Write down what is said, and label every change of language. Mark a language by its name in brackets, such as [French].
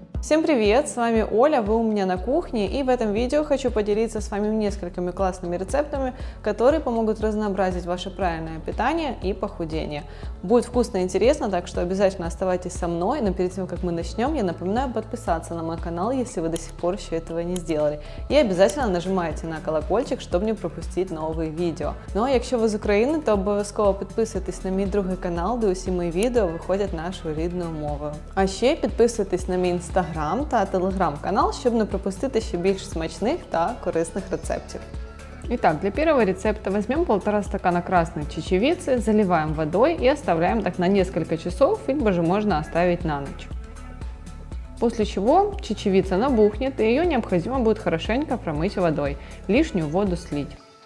[Russian] Всем привет, с вами Оля, вы у меня на кухне, и в этом видео хочу поделиться с вами несколькими классными рецептами, которые помогут разнообразить ваше правильное питание и похудение. Будет вкусно и интересно, так что обязательно оставайтесь со мной, но перед тем, как мы начнем, я напоминаю подписаться на мой канал, если вы до сих пор еще этого не сделали, и обязательно нажимайте на колокольчик, [Ukrainian] щоб не пропустити нові відео. Ну а якщо ви з України, то обов'язково підписуйтесь на мій другий канал, де усі мої відео виходять нашою рідною мовою. А ще підписуйтесь на мій інстаграм та телеграм-канал, щоб не пропустити ще більш смачних та корисних рецептів. [Russian] Итак, для первого рецепта возьмем 1,5 стакана красной чечевицы, заливаем водой и оставляем так на несколько часов, либо же можно оставить на ночь. После чего чечевица набухнет, и ее необходимо будет хорошенько промыть водой, лишнюю воду слить.